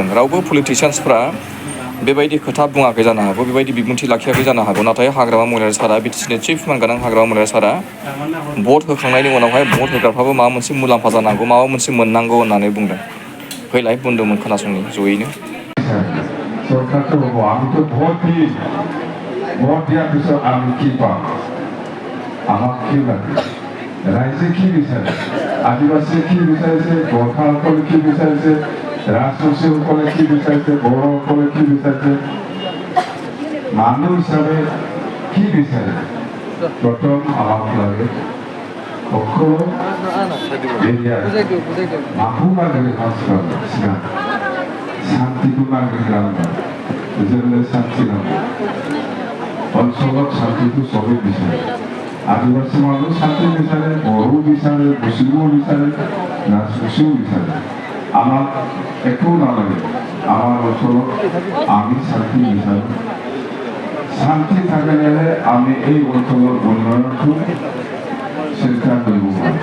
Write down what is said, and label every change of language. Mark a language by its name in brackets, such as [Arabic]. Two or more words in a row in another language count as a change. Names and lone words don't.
[Bodo] रावबो पलिटिशियान्सफ्रा बेबायदि खोथा बुङाखै जानो हागौ, बेबायदि बिबुंथि लाखियाखै जानो हागौ, नाथाय हाग्रामा महिलारि सारा BTCनि चिफ मानगोनां हाग्रामा महिलारि सारा भट होखांनायनि उनावहाय भट होग्राफ्राबो माबा मोनसे मुलाम्फा जानांगौ, माबा मोनसे मोननांगौ होननानै बुंदों। फैलाय बुंदोंमोन खोनासंनि जयैनो। [Assamese] सरकारखौ আমি তো ভোট দিই, ভোট দেওয়ার পিছত আমি কি পাম? আমাক কি লাগে? রাইজে কি বিচাৰে? আদিবাসীয়ে কি বিচাৰিছে? গোৰ্খাসকলে কি বিচাৰিছে? ৰাজবংশীসকলে কি বিচাৰিছে? বড়োসকলে কি বিচাৰিছে? মানুহ হিচাপে কি বিচাৰে? প্ৰথম আমাক লাগে সকলো এৰিয়াৰ মানুহ নাগৰিক সিদ্ধান্ত শান্তিखौ [Bodo] नागिरनांगौ, जोंनो शान्ति नांगौ। [Assamese] অঞ্চলত শান্তিखौ সবে বিচাৰে। আদিবাসী মানুহ শান্তি বিচাৰে, বড়ো বিচাৰে, মুছলিমো বিচাৰে, ৰাজবংশীও বিচাৰে। আমাক একো নালাগে, আমাৰ অঞ্চলত আমি শান্তি বিচাৰোঁ। শান্তি থাকিলেহে আমি এই অঞ্চলৰ উন্নয়নটো চিন্তা কৰিব পাৰোঁ।